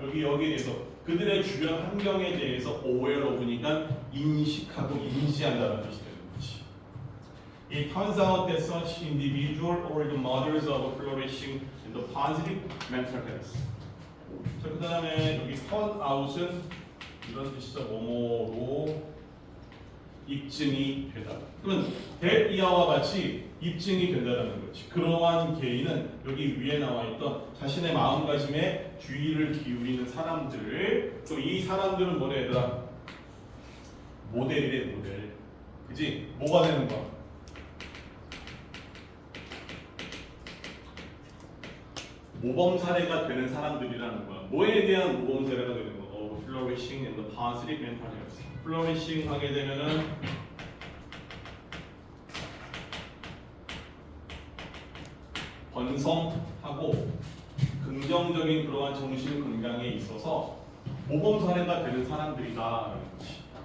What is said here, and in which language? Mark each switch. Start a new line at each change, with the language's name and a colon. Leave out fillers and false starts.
Korean: 여기에 대해서 그들의 주변 환경에 대해서
English: aware of
Korean: 니까 인식하고 인지한다는 뜻이 되는 거지.
English: It turns out that such individual or the mothers of flourishing in the positive mental health.
Korean: 자, 그 다음에 여기
English: turn out
Korean: 은 이런 뜻이죠. 뭐뭐로 입증이 되다. 그러면 that 이하와 같이 입증이 된다는 거지. 그러한 개인은 여기 위에 나와 있던 자신의 마음가짐에 주의를 기울이는 사람들, 또 이 사람들은 뭐래 얘들아? 모델이래 모델. 그지? 뭐가 되는 거야? 모범 사례가 되는 사람들이라는 거야. 뭐에 대한 모범 사례가 되는 거야?
English: flourishing in the positive mental health.
Korean: flourishing 하게 되면은 번성하고 긍정적인 그러한 정신 건강에 있어서 모범 사례가 되는 사람들이다라는 거지.